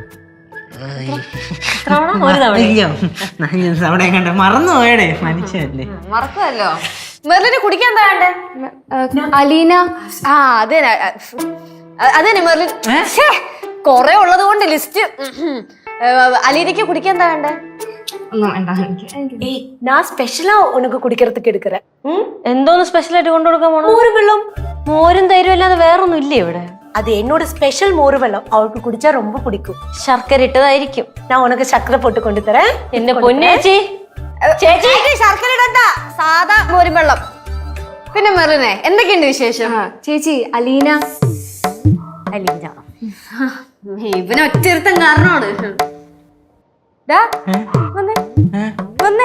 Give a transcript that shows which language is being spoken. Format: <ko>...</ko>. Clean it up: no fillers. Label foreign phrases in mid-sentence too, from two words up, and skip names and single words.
<ml>അവിടെ എങ്ങോട്ട് മറന്നു പോയടേ, മനുഷ്യല്ലേ. മറക്കല്ലോ. മെർലിന് കുടിക്കാൻ എന്താ വേണ്ടേ? അലീന. അതെ മെർലിൻ. കൊറേ ഉള്ളത് കൊണ്ട് ലിസ്റ്റ്. അലീനയ്ക്ക് കുടിക്കാൻ എന്താ വേണ്ടേ?</ml> <ta>ஏய், நான் ஸ்பெஷலா உனக்கு குடிக்கிறதுக்கு எடுக்கிறேன்.</ta> <ml>എന്തോന്ന് സ്പെഷ്യൽ ആയിട്ട് കൊണ്ടുകൊടുക്കാൻ പോണോ?</ml> <ta>மோர் வெள்ளம்.</ta> <ml>മോരും തൈരും അല്ലാതെ വേറൊന്നും ഇല്ലേ ഇവിടെ?</ml> <ta>அது என்னோட ஸ்பெஷல் மோர் வெள்ளம். அவளுக்கு குடிச்சா ரொம்ப பிடிக்கும்.</ta> <ml>ശർക്കര ഇട്ടതായിരിക്കും.</ml> <ta>நான் உனக்கு சக்கரை போட்டு கொண்டு தரேன்.</ta> <ml>എന്റെ പൊന്നേച്ചി. ചേച്ചി ശർക്കര ഇടണ്ട, സാധാ മോരും വെള്ളം. പിന്നെ മെറിനെ എന്തൊക്കെയുണ്ട് വിശേഷം? ചേച്ചി അലീന. അലീന ഇവന് ഒറ്റയിരുത്തം കാരണമാണ്. വന്നേ</ml>